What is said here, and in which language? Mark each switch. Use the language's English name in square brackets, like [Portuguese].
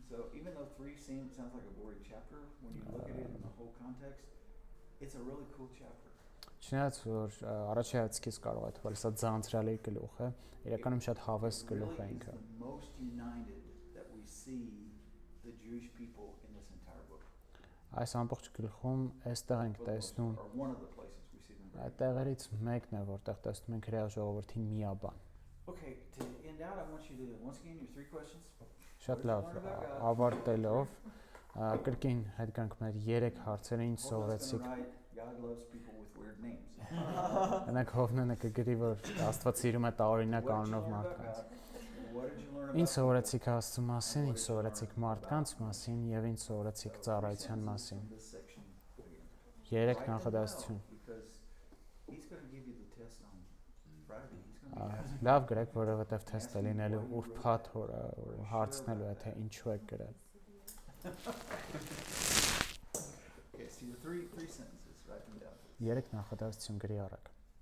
[English] So even though 3 sounds like a boring chapter, when you look at it in the whole context, it's a really cool chapter. [Armenian] Չնայած որ առաջի հայացքից կարող է թվալ սա ձանձրալի գլուխ է, իրականում շատ հավես գլուխ է ինքը։ [English] The most united that we see the Jewish people in this entire book. [Armenian] Այս ամբողջ գլխում այստեղ ենք տեսնում [English] Or one of the places we see them. [Armenian] այդտեղերից մեկն է, որտեղ տեսնում ենք հրեա ժողովրդի միաբան։ [English] Okay, to end out, I want you to once again your 3 questions. [Armenian] Շատ լավ, ավարտելով կրկին հետ գանք մեր 3 հարցերը, ինչ սովորեցիք։ [English] God loves people with weird names. [Armenian] Այնակ Հովնանը կգրի, որ Աստված սիրում է տարօրինակ անունով մարդկանց։ [English] What did you learn [Armenian] Ինչ [English] about [Armenian] սովորեցիք Աստծո մասին, ինչ սովորեցիք մարդկանց մասին եւ ինչ սովորեցիք ծառայության մասին։ [English] this section again? [Armenian] 3 նախադասություն։ [English] Because he's going to give you the test on Friday. He's going to be asking. [Armenian] Լավ գրեք, որովհետեւ թեստ է լինելու ուրբաթ օրը հարցնելու է թե ինչու եք գրել։ [English] Okay, so your three sentences, write them down. [Armenian] 3 նախադասություն գրի արեք։